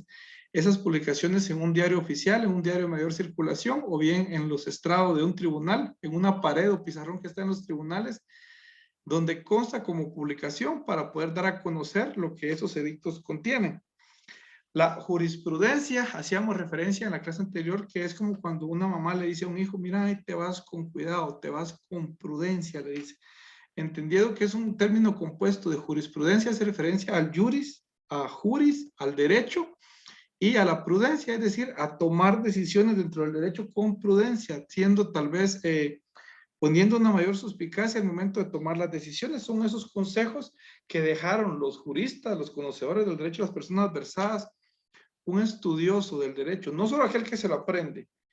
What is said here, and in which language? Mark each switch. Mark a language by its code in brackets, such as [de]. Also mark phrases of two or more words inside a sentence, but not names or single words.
[es] Esas publicaciones en un diario oficial, en un diario de mayor circulación, o bien en los estrados de un tribunal, en una pared o pizarrón que está en los tribunales, donde consta como publicación para poder dar a conocer lo que esos edictos contienen. La jurisprudencia, hacíamos referencia en la clase anterior, que es como cuando una mamá le dice a un hijo, mira, ahí te vas con cuidado, te vas con prudencia, le dice. Entendiendo que es un término compuesto de jurisprudencia, hace referencia al juris, a juris, al derecho, y a la prudencia, es decir, a tomar decisiones dentro del derecho con prudencia, siendo tal vez poniendo una mayor suspicacia al momento de tomar las decisiones. Son esos consejos que dejaron los juristas, los conocedores del derecho, las personas versadas, un estudioso del derecho, no solo aquel que se lo aprende.